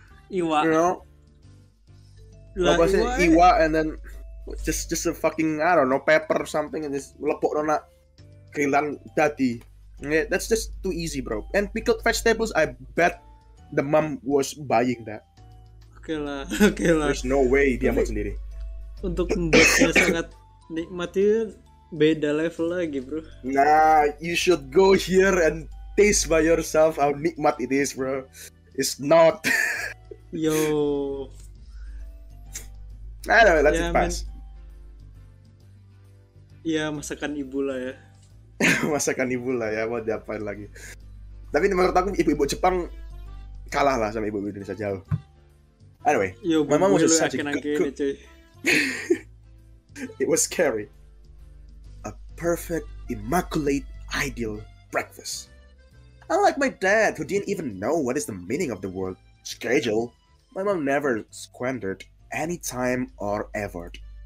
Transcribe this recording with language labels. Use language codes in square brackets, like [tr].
[en] You know, iwa and then just a fucking I don't know pepper or something and just lepok nona grillan dadi. Yeah, that's just too easy, bro. And pickled vegetables, I bet the mom was buying that. [id] Oke lah. [en] There's no way [id] dia buat sendiri. Untuk membuatnya sangat nikmat itu beda level lagi, bro. [en] Nah, you should go here and taste by yourself how nikmat it is, bro. It's not. Yo. I don't know, let's pass. [id] Ya, masakan ibu lah ya. Masakan ibu lah ya, mau diapain lagi. Tapi menurut aku ibu-ibu Jepang kalah lah sama ibu-ibu Indonesia jauh. [en] Anyway, yo, my mom was such a good cook. It was scary. A perfect, immaculate, ideal breakfast. Unlike my dad, who didn't even know what is the meaning of the word schedule, my mom never squandered any time or effort.